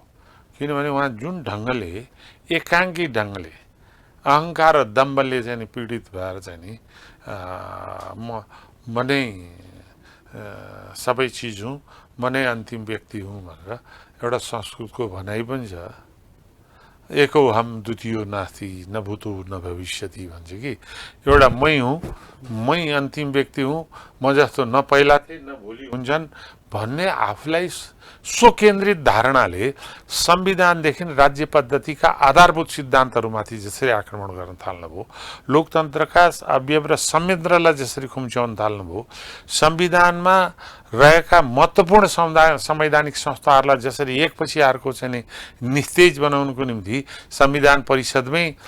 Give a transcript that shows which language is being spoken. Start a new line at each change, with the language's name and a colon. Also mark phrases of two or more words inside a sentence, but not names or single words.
Nepali: किनभने उहाँ जुन ढङ्गले एकाङ्की ढङ्गले अहङ्कार र दम्बले चाहिँ पीडित भएर चाहिँ नि म नै सबै चिज हुँ, म नै अन्तिम व्यक्ति हुँ भनेर एउटा संस्कृतको भनाइ पनि छ।
Sanskrit: एको हम द्वितीयो नास्ति न भूतो न भविष्यति
Nepali: भन्छ कि एउटा मै हुँ, मै अन्तिम व्यक्ति हुँ, म जस्तो न पहिला थिए न भोलि हुन्छन् भन्ने आफूलाई स्वकेन्द्रित धारणाले संविधानदेखि राज्य पद्धतिका आधारभूत सिद्धान्तहरूमाथि जसरी आक्रमण गर्न थाल्नुभयो, लोकतन्त्रका अवयव र संयन्त्रलाई जसरी खुम्च्याउन थाल्नुभयो, संविधानमा रहेका महत्त्वपूर्ण संवैधानिक संस्थाहरूलाई जसरी एकपछि अर्को चाहिँ निस्तेज बनाउनको निम्ति संविधान परिषदमै